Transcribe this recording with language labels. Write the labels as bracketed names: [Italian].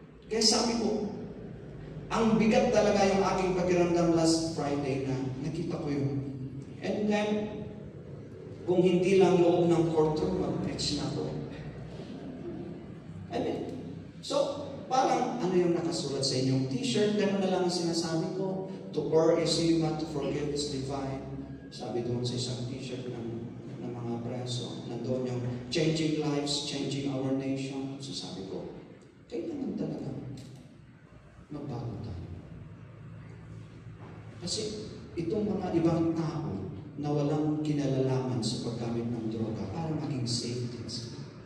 [Filipino] Kaya sabi ko, ang bigat talaga yung aking pakiramdam [English] last Friday [Filipino] na nakita ko yun. And then, kung hindi lang loob ng courtroom, mag-preach na ako. Amen. So, parang ano yung nakasulat sa inyong t-shirt, gano'n na lang ang sinasabi ko. [English] To err is human, to forgive is divine. [Filipino] Sabi doon sa isang t-shirt ng mga preso, nandoon yung [English] changing lives, changing our nation. [Filipino] So sabi ko, kailangan talaga magbago tayo. Kasi itong mga ibang tao na walang kinalalaman sa paggamit ng droga para maging safe din sila.